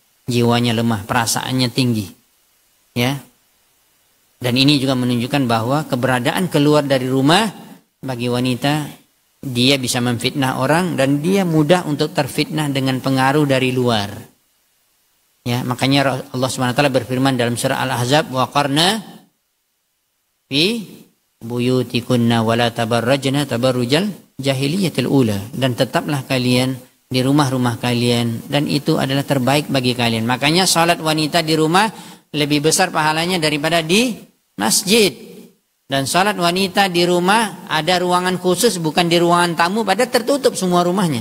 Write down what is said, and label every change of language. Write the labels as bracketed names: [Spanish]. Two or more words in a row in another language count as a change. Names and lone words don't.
[Indonesian] Jiwanya lemah, perasaannya tinggi, ya. Dan ini juga menunjukkan bahwa keberadaan keluar dari rumah bagi wanita, dia bisa memfitnah orang dan dia mudah untuk terfitnah dengan pengaruh dari luar. Ya, makanya Allah SWT berfirman dalam surah Al-Ahzab, [Arabic] وقرن في بيوتكن ولا تبرجن تبرج الجاهلية الأولى, [Indonesian] dan tetaplah kalian di rumah-rumah kalian, dan itu adalah terbaik bagi kalian. Makanya salat wanita di rumah lebih besar pahalanya daripada di masjid. Dan salat wanita di rumah ada ruangan khusus, bukan di ruangan tamu, pada tertutup semua rumahnya.